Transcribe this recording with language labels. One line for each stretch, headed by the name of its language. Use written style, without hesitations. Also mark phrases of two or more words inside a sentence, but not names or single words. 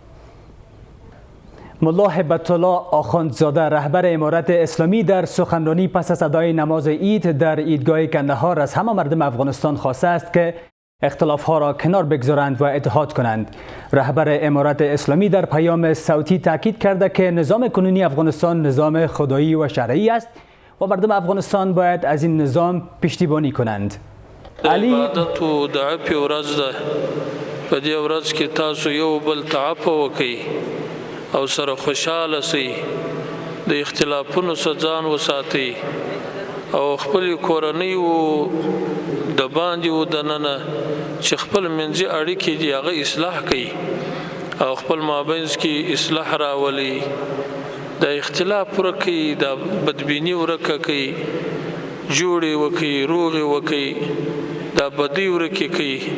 Persian: ملا هبت الله آخوندزاده رهبر امارت اسلامی در سخنرانی پس از ادای نماز عید در عیدگاه کندهار از همه مردم افغانستان خواسته است که اختلاف‌ها را کنار بگذارند و اتحاد کنند. رهبر امارت اسلامی در پیام صوتی تاکید کرده که نظام کنونی افغانستان نظام خدایی و شرعی است و مردم افغانستان باید از این نظام پشتیبانی کنند.
Pashto: عبادت و د عفو ورځ ده. په دې ورځ کې تاسو یو بل ته عفو وکئ او سره خوشاله سئ، د اختلافونو څخه ځان وساتئ او خپل کورنۍ و د باندې و دننه چې خپل منځي اړیکې دي هغه اصلاح کړئ او خپل مابینځ کې اصلاح راولئ، د اختلاف ورکړئ، د بدبیني ورکه کړئ، جوړې وکړئ، روغې وکړئ، دا بدۍ ورکې کړئ.